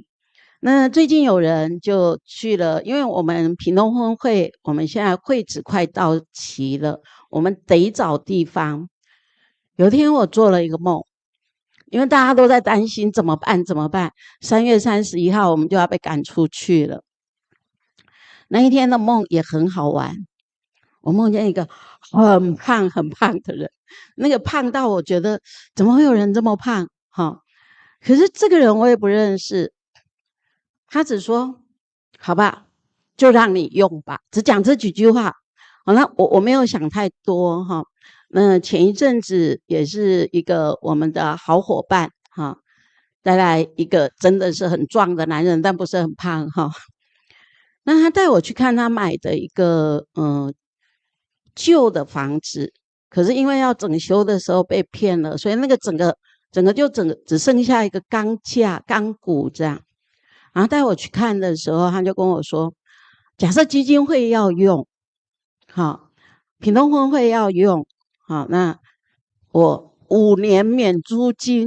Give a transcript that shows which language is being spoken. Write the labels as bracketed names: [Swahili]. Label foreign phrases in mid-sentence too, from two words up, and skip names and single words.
[Chinese] 那最近有人就去了，因為我們屏東婚會，我們現在會址快到期了，我們得找地方。有一天我做了一個夢。因為大家都在擔心怎麼辦，3月31號我們就要被趕出去了。那一天的夢也很好玩，我夢見一個很胖的人，那個胖到我覺得怎麼會有人這麼胖，可是這個人我也不認識，他只說好吧，就讓你用吧，只講這幾句話。那我沒有想太多哈。那前一陣子也是一個我們的好夥伴帶來一個真的是很壯的男人，但不是很胖那他帶我去看他買的一個舊的房子，可是因為要整修的時候被騙了，所以那個整個整個只剩下一個鋼架、鋼骨這樣。然後帶我去看的時候，他就跟我說，假設基金會要用，好，屏東分會要用，好，那我5年免租金。